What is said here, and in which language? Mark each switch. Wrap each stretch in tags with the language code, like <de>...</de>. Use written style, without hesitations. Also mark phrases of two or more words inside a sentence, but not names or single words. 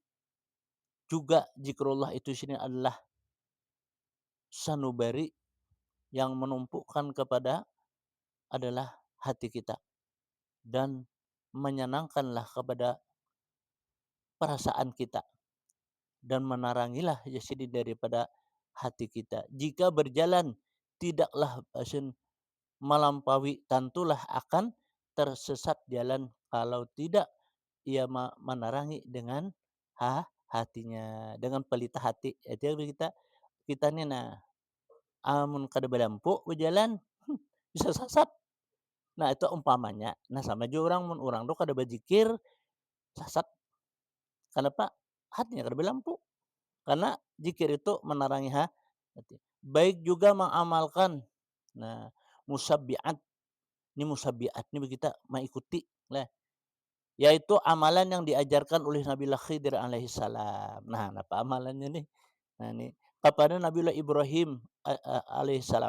<id>Juga zikrullah itu sini adalah sanubari yang menumpukan kepada adalah hati kita dan menyenangkanlah kepada perasaan kita dan menarangilah jasidi daripada hati kita. Jika berjalan tidaklah melampaui tentulah akan tersesat jalan kalau tidak ia menerangi dengan hatinya dengan pelita hati.</id> <bjn>Itu kita kita nih nah amun kada belampu berjalan bisa sasat.</bjn> <id>Nah itu umpamanya.</id> <bjn>Nah sama juga orang mun urang tuh kada berzikir sasat.</bjn> <id>Kenapa?</id> <bjn>Hatinya kada belampu.</bjn> <id>Karena zikir itu menerangi hati. Baik juga mengamalkan. Nah, musabbiat. Ini musabbiat ini kita mengikuti lah. Yaitu amalan yang diajarkan oleh Nabiullah Khidir alaihi salam. Nah, apa amalannya nih? Nah, ini kepada Nabiullah Ibrahim alaihi salam.</id>